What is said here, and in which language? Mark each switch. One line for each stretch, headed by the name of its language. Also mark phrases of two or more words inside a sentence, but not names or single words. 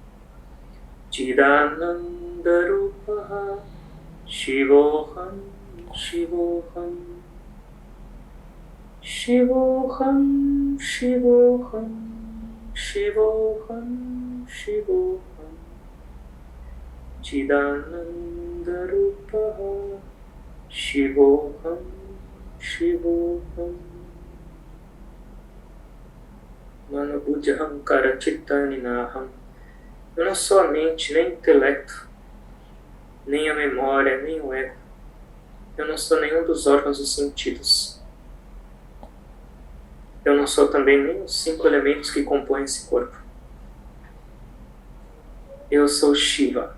Sanskrit: Chidananda Rupaha Shivoham Shivoham Shivoham Shivoham Shivoham Shivoham Chidananda Rupaha Shivoham Shivoham Manobuddha Hankara Cittani Naham.
Portuguese: Eu não sou a mente, nem o intelecto, nem a memória, nem o ego. Eu não sou nenhum dos órgãos dos sentidos. Eu não sou também nem os 5 elementos que compõem esse corpo. Eu sou Shiva.